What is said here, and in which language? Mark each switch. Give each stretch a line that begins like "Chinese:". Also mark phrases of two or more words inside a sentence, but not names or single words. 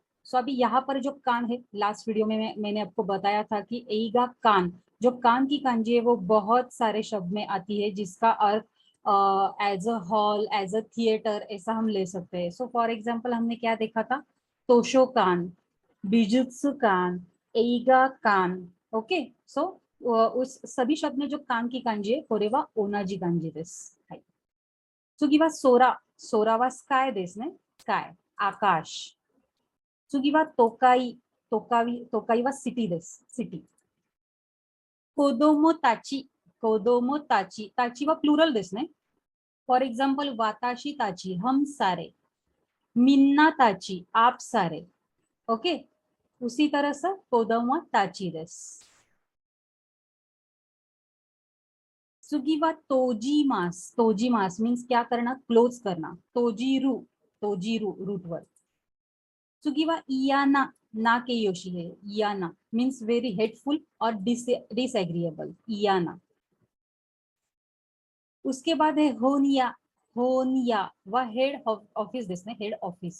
Hindi: सो अभी यहाँ पर जो कान है,
English: last video
Hindi: में मैंने आपको बताया था कि
Japanese: 映画館,
Hindi: जो कान की कांजी है वो बहुत सारे शब्द में आती है जिसका अर्थ
English: as a hall, as a theatre
Hindi: ऐसा हम ले सकते हैं. सो
English: for example
Hindi: हमने क्या देखा था?
Japanese: 図書館、美術館、映画館.
Hindi: ओके, सो उस सभी शब्द में जो कान की कांजी है
Japanese: これは同じ漢字です. 次は空、空はスカイですね、スカイ आकाश. 次は都会、都会、都会はシティです、シティ. 子供たち、子供たち、たちはプルーラルですね.
English: for example
Japanese: 私たち,
Hindi: हम सारे.
Japanese: みんなたち,
Hindi: आप सारे. ओके, उसी तरह से
Japanese: 子供たちです. 次は閉じます、閉じます
Hindi: मीन्स क्या करना? क्लोज करना.
Japanese: 閉じる、閉じる
English: root word.
Japanese: 次は嫌な、な形容詞 है, इयाना
English: means very hateful और disagreeable,
Japanese: इयाना.
Hindi: उसके बाद है होनिया,
Japanese: 本社は
English: head office
Hindi: दिसने,
English: head office.